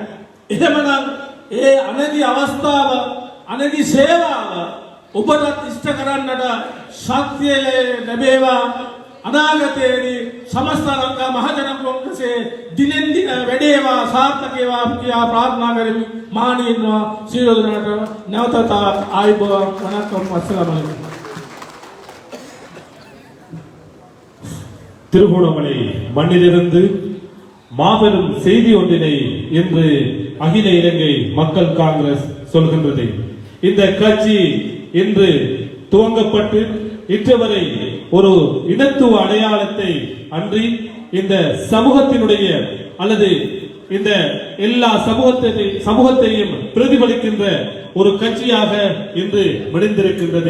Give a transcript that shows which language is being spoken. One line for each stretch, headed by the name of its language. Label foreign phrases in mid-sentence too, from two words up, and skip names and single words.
Sinhala: එහෙමනම් ඒ අනදි අවස්ථාව, අනදි සේවාව ඔබට ඉෂ්ට කරන්නට ශක්තිය ලැබේවා. අනාගතයේදී සමස්ත ලංකා මහජන කොංග්‍රසයේ දිනෙන් දින වැඩේවා, සාර්ථක වේවා කියා ප්‍රාර්ථනා කරමි. මානීයව සියලු දෙනාට නැවතත් ආයුබෝවන්. වණක්කම්.
Arabic: السلام عليكم.
Tamil: திருகோணமலை மண்ணிலிருந்து மாபெரும் செய்தி ஒன்றினை இன்று அகில இலங்கை மக்கள் காங்கிரஸ் சொல்கின்றது. இந்த கட்சி இன்று துவங்கப்பட்டு இன்று வரை ஒரு இனத்துவ அடையாளத்தை அன்றி இந்த சமூகத்தினுடைய அல்லது இந்த எல்லா சமூகத்தையும் பிரதிபலிக்கின்ற ஒரு கட்சியாக இன்று விளைந்திருக்கின்றது.